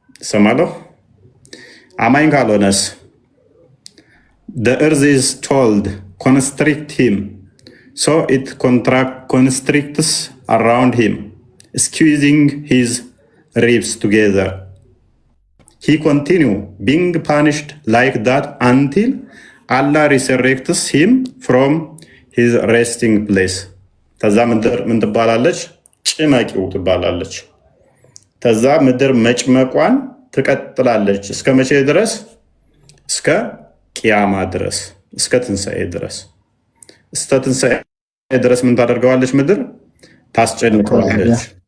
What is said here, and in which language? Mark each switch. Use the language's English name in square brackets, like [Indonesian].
[Amharic] ሰማለሁ። አማኝ ካልሆነስ [English] the earth is told constrict him so it constricts around him squeezing his ribs together. He continue being punished like that until Allah resurrects him from his resting place. [Amharic] ተዛ ምድር ምን ትባላለች? ጭመቂው ትባላለች። ተዛ ምድር መጭመቋን ትቀጥላለች። እስከ መቼ ድረስ? እስከ ቂያማ ድረስ፣ እስከ ትንሣኤ ድረስ። እስከ ትንሣኤ ድረስ ምን ታደርገዋለች? ምድር ታስጨንቀዋለች።